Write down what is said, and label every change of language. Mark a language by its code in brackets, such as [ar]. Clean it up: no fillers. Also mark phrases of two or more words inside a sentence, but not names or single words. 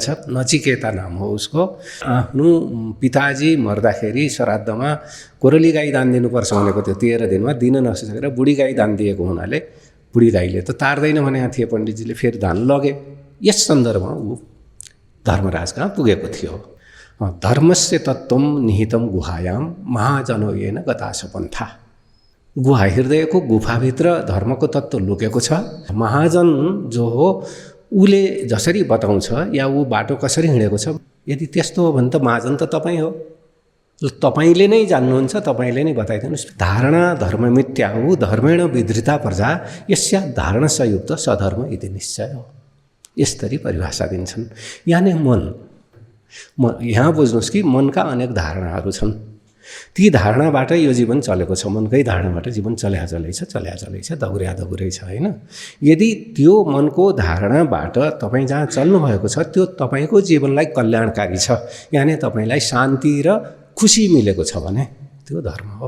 [ne] नचिकेता नाम हो उसको। आफ्नो पिताजी मर्दाखेरि श्राद्धमा कोरली गाई दान दिनुपर्छ भनेको थियो, 13 दिनमा दिन नसकेर बुढी गाई दान दिएको हुनाले बुढी गाईले त तार्दैन भनेका थिए पण्डितजीले, फेरि दान लगे। यस सन्दर्भमा ऊ धर्मराज कहाँ पुगेको थियो। [sa] धर्मस्य तत्त्वम निहितम गुहायाम महाजनो येन गतास पन्था। [ne] गुहा हृदयको गुफाभित्र धर्मको तत्त्व लुकेको छ। महाजन जो हो उसले जसरी बताउँछ या ऊ बाटो कसरी हिँडेको छ, यदि त्यस्तो हो भने त महाजन त तपाईँ हो। तपाईँले नै जान्नुहुन्छ, तपाईँले नै बताइदिनुहोस्। [sa] धारणा धर्ममित्या हो धर्मेण विधृता प्रजा यस्या धारणसयुक्त सधर्म इति निश्चय हो। [ne] यसरी परिभाषा दिन्छन्। यानि मन यहाँ बुझ्नुहोस् कि मनका अनेक धारणाहरू छन्। ती धारणाबाट यो जीवन चलेको छ। मनकै धारणाबाट जीवन चल्या छ, दौरै छ होइन। यदि त्यो मनको धारणाबाट तपाईँ जहाँ चल्नुभएको छ त्यो तपाईँको जीवनलाई कल्याणकारी छ, यानि तपाईँलाई शान्ति र खुसी मिलेको छ भने त्यो धर्म हो।